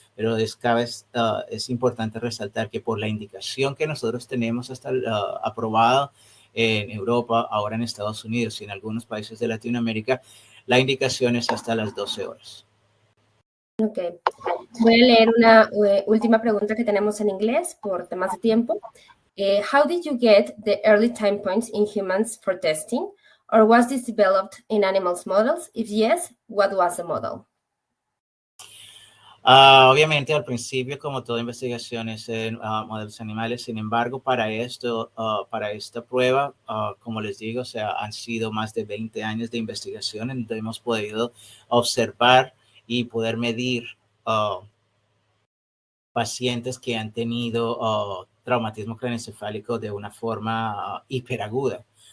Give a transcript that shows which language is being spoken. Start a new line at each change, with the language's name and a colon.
Spanish: Pero es importante resaltar que por la indicación que nosotros tenemos hasta aprobado en Europa, ahora en Estados Unidos y en algunos países de Latinoamérica, la indicación es hasta las 12 horas. Ok. Voy a leer una última pregunta que tenemos en inglés por temas de tiempo.
English: How did you get the early time points in humans for testing? Or was this developed in animals models? If yes, what was the model?
Spanish: Obviamente, al principio, como toda investigación, es en modelos animales. Sin embargo, para esta prueba, como les digo, o sea, han sido más de 20 años de investigación en donde hemos podido observar y poder medir pacientes que han tenido traumatismo craneoencefálico de una forma hiperaguda.